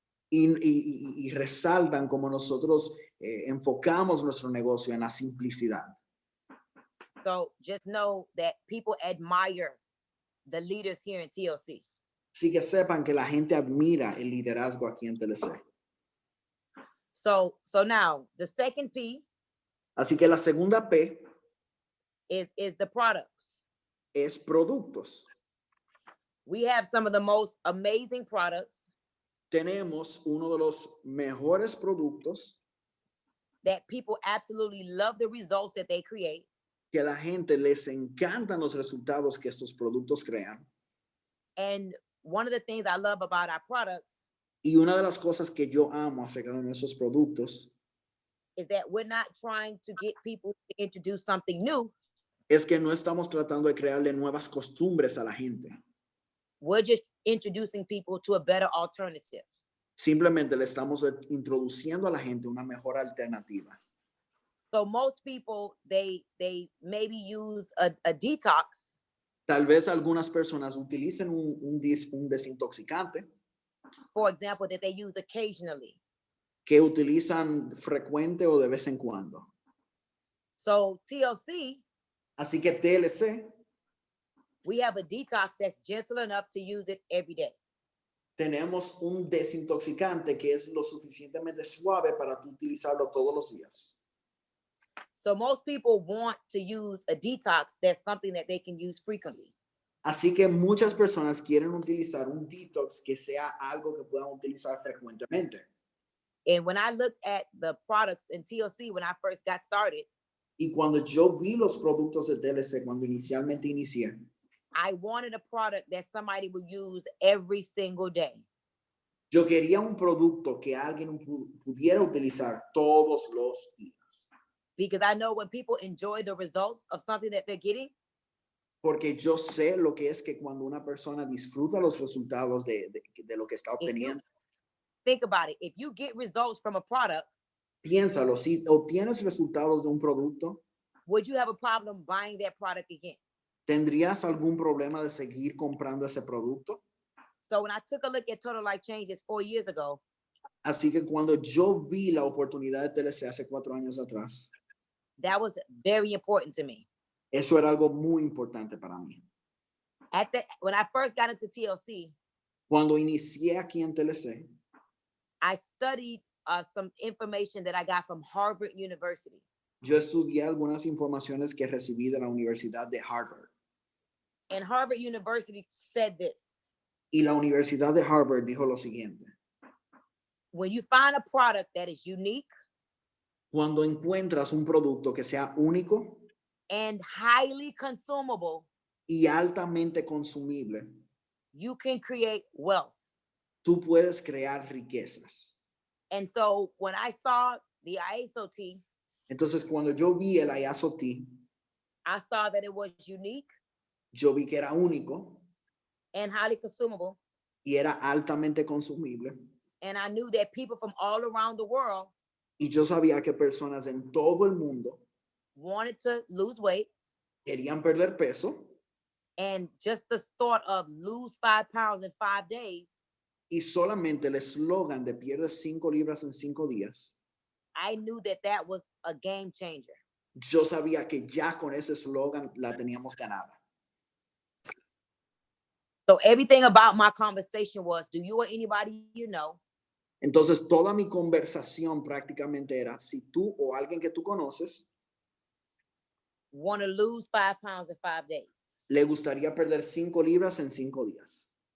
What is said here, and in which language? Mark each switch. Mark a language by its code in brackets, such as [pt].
[es] Y resaltan como nosotros enfocamos nuestro negocio en la simplicidad. [en] So just know that people admire the leaders here in TLC. [es] Así que sepan que la gente admira el liderazgo aquí en TLC. [en] So now the second P [es] Así que la segunda P [en] is the products. [es] es productos. [en] We have some of the most amazing products [es] Tenemos uno de los mejores productos [en] that people absolutely love the results that they create. [es] que a la gente les encantan los resultados que estos productos crean. [en] And one of the things I love about our products [es] Y una de las cosas que yo amo acerca de nuestros productos [en] is that we're not trying to get people to introduce something new. [es] es que no estamos tratando de crearle nuevas costumbres a la gente. [en] We're just introducing people to a better alternative. [es] Simplemente le estamos introduciendo a la gente una mejor alternativa. [en] So most people, they maybe use a detox, [es] Tal vez algunas personas utilicen un desintoxicante [en] for example, that they use occasionally. [es] que utilizan frecuente o de vez en cuando. [en] So TLC [es] Así que TLC [en] We have a detox that's gentle enough to use it every day. [es] Tenemos un desintoxicante que es lo suficientemente suave para tú utilizarlo todos los días. [en] So most people want to use a detox that's something that they can use frequently. [es] Así que muchas personas quieren utilizar un detox que sea algo que puedan utilizar frecuentemente. [en] And when I looked at the products in TLC when I first got started, [es] Y cuando yo vi los productos de TLC, cuando inicialmente inicié, [en] I wanted a product that somebody would use every single day. [es] yo quería un producto que alguien pudiera utilizar todos los días. [en] Because I know when people enjoy the results of something that they're getting, [es] Porque yo sé lo que es que cuando una persona disfruta los resultados de lo que está [en] if you [es] obteniendo, [en] think about it, if you get results from a product, [es] piénsalo, si obtienes resultados de un producto, [en] would you have a problem buying that product again? [es] ¿tendrías algún problema de seguir comprando ese producto? [en] So when I took a look at Total Life Changes 4 years ago, [es] Así que cuando yo vi la oportunidad de TLC hace 4 años atrás, [en] that was very important to me. [es] eso era algo muy importante para mí. [en] When I first got into TLC, [es] Cuando inicié aquí en TLC, [en] I studied some information that I got from Harvard University. [es] yo estudié algunas informaciones que recibí de la Universidad de Harvard. [en] And Harvard University said this: [es] Y la Universidad de Harvard dijo lo siguiente: [en] when you find a product that is unique [es] cuando encuentras un producto que sea único [en] and highly consumable, [es] y altamente consumible, [en] you can create wealth. [es] tú puedes crear riquezas. [en] And so when I saw the ISOT, [es] Entonces, cuando yo vi el ISOT, [en] I saw that it was unique [es] yo vi que era único [en] and highly consumable. [es] y era altamente consumible. [en] And I knew that people from all around the world [es] Y yo sabía que personas en todo el mundo [en] wanted to lose weight. [es] querían perder peso. [en] And just the thought of lose 5 pounds in 5 days, [es] Y solamente el eslogan de pierdes 5 libras en 5 días, [en] I knew that that was a game changer. [es] yo sabía que ya con ese eslogan la teníamos ganada. [en] So everything about my conversation was, do you or anybody you know [es] Entonces, toda mi conversación prácticamente era, si tú o alguien que tú conoces [en] want to lose 5 pounds in 5 days? [es] le gustaría perder 5 libras en 5 días.